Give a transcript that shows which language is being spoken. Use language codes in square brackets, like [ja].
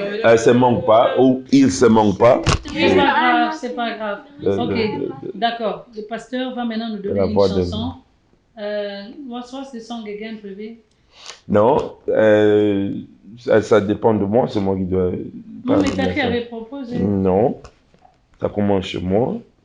[fr] Elle se manque pas, ou il se manque pas. c'est pas grave. Ok, d'accord, le pasteur va maintenant nous donner La une voix de- chanson. [en] What's the song again, Privé? [fr] Non, ça dépend de moi, c'est moi qui dois... Non, mais ta fille avait proposé. Non, ça commence chez moi.